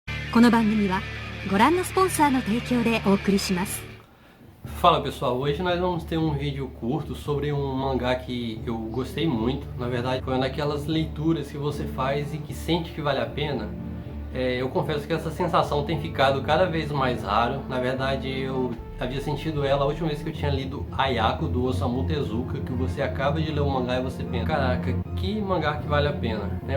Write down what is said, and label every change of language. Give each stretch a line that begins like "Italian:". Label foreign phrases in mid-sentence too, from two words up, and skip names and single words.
Japanese: この番組はご覧のスポンサーの提供でお送りします。
Portuguese: Fala pessoal, hoje nós vamos ter um vídeo curto sobre um mangá que eu gostei muito. Na verdade foi uma daquelas leituras que você faz e que sente que vale a pena. Eu confesso que essa sensação tem ficado cada vez mais raro. Na verdade eu havia sentido ela a última vez que eu tinha lido Ayako, do Osamu Tezuka, que você acaba de ler o mangá e você pensa, caraca, que mangá que vale a pena, né?